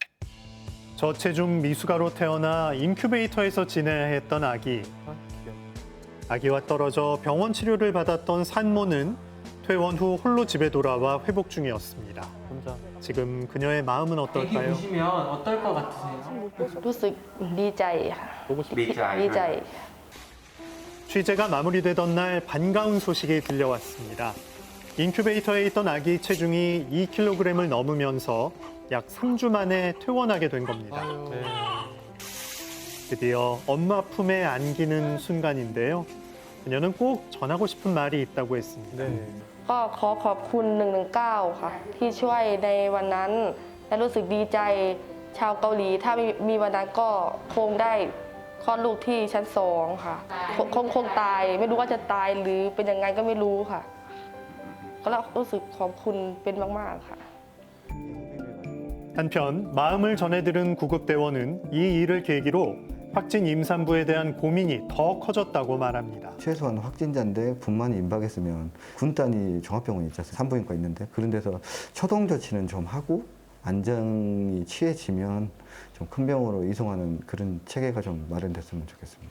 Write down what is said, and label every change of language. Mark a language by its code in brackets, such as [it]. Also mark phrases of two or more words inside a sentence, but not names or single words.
[ko] 저체중 미숙아로 태어나 인큐베이터에서 지내야 했던 아기. 아기와 떨어져 병원 치료를 받았던 산모는 퇴원 후 홀로 집에 돌아와 회복 중이었습니다. 혼자. 지금 그녀의 마음은 어떨까요? 보시면 어떨 것 같으세요? [th] รู้สึกดีใจค่ะ [ko] 보고 싶어. [th] ดีใจ [ko] 취재가 마무리되던 날 반가운 소식이 들려왔습니다. 인큐베이터에 있던 아기 체중이 2kg을 넘으면서 약 3주 만에 퇴원하게 된 겁니다. 네. 드디어 엄마 품에 안기는 순간인데요. 그녀는 꼭 전하고 싶은 말이 있다고 했습니다. 네. [th] ก็ขอขอบคุณ119ค่ะที่ช่วยในวันนั้นและรู้สึกดีใจชาวเกาหลีถ้ามีวันนั้นก็คงได้คลอดลูกที่ชั้น2ค่ะคงตายไม่รู้ว่าจะตายหรือเป็นยังไงก็ไม่รู้ค่ะก็รู้สึกขอบคุณเป็นมากๆค่ะ [ko] 한편 마음을 전해들은 구급대원은 이 일을 계기로 확진 임산부에 대한 고민이 더 커졌다고 말합니다. 최소한 확진자인데 분만이 임박했으면 군단위 종합병원이 있잖아요. 산부인과 있는데 그런 데서 초동 조치는 좀 하고 안정이 취해지면 좀 큰 병원으로 이송하는 그런 체계가 좀 마련됐으면 좋겠습니다.